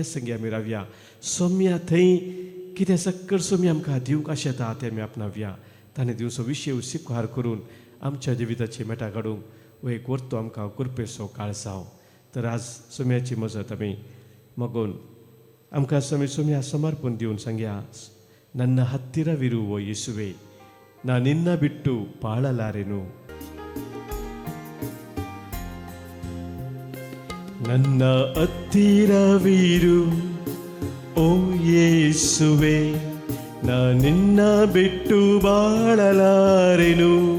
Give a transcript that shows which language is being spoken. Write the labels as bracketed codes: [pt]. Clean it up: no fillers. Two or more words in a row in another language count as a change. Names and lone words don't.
[kok] संगी आमी रावया सोम्या थंय कितें सक्कड सोमी आमकां दिवंक आशेता तें आमी आपणावया ताणें दिवचो विशय स्वीकार करून आमच्या जिविताची मेटा काडूंक हो एक वर्तो आमकां कुरपेचो काळ जावं तर आज सोम्याची मजत आमी मागून आमकां सोम्या समर्पण दिवन सांगया [kn] ನನ್ನ ಹತ್ತಿರವಿರುವ ಯೇಸುವೆ ನಾ ನಿನ್ನ ಬಿಟ್ಟು ಬಾಳಲಾರೆನು ನನ್ನ ಹತ್ತಿರವಿರು ಓ ಯೇಸುವೆ ನಾ ನಿನ್ನ ಬಿಟ್ಟು ಬಾಳಲಾರೆನು